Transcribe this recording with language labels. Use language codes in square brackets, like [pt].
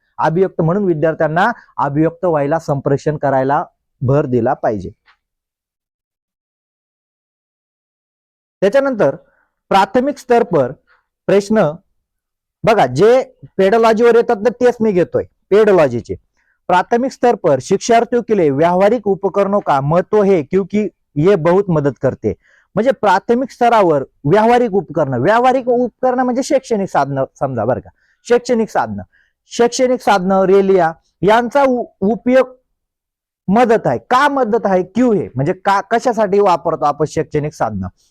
[mr] अभिव्यक्त म्हणून विद्यार्थ्यांना अभिव्यक्त व्हायला संप्रेषण करायला भर दिला पाहिजे. त्याच्यानंतर [hi] प्राथमिक स्तर पर [mr] प्रश्न बघा, जे पेडोलॉजीवर येतात तर तेच मी घेतोय. [hi] पेडोलॉजीचे प्राथमिक स्तर पर शिक्षार्थियों के लिए व्यावहारिक उपकरणों का महत्व है क्योंकि ये बहुत मदत करते. [mr] म्हणजे प्राथमिक स्तरावर व्यावहारिक उपकरण म्हणजे शैक्षणिक साधनं समजा बरं का, शैक्षणिक साधनं रेलिया यांचा उपयोग मदत आहे. का मदत आहे? क्यू हे म्हणजे कशासाठी वापरतो आपण शैक्षणिक साधनं?